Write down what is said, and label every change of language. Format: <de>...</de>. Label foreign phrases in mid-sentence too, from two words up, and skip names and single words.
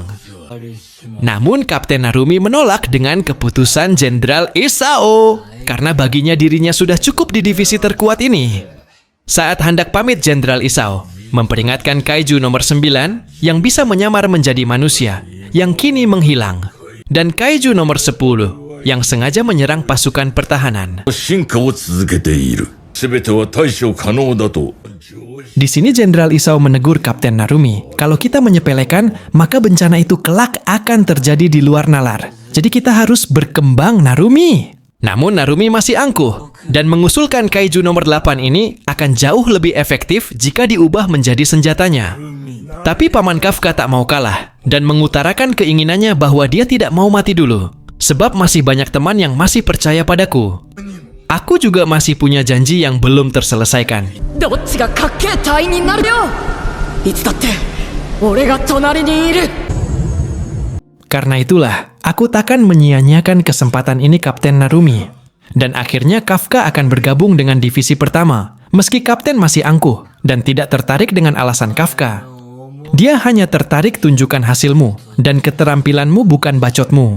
<id>Namun Kapten Narumi menolak dengan keputusan Jenderal Isao karena baginya dirinya sudah cukup di divisi terkuat ini. Saat hendak pamit, Jenderal Isao memperingatkan kaiju nomor 9 yang bisa menyamar menjadi manusia yang kini menghilang, dan kaiju nomor 10 yang sengaja menyerang pasukan pertahanan.</id> <ja>進化を続けている。すべては対処可能だと。</ja> <id>Di sini Jenderal Isao menegur Kapten Narumi, kalau kita menyepelekan, maka bencana itu kelak akan terjadi di luar nalar. Jadi kita harus berkembang, Narumi. Namun Narumi masih angkuh dan mengusulkan kaiju nomor 8 ini akan jauh lebih efektif jika diubah menjadi senjatanya. Tapi Paman Kafka tak mau kalah dan mengutarakan keinginannya bahwa dia tidak mau mati dulu, sebab masih banyak teman yang masih percaya padaku. Aku juga masih punya janji yang belum terselesaikan.</id> <ja>どっちがかっけえ隊員になるよ。いつだって俺が隣にいる。</ja> <id>Karena itulah, aku takkan menyia-nyiakan kesempatan ini, Kapten Narumi. Dan akhirnya Kafka akan bergabung dengan divisi pertama, meski Kapten masih angkuh dan tidak tertarik dengan alasan Kafka. Dia hanya tertarik tunjukkan hasilmu, dan keterampilanmu bukan bacotmu.</id>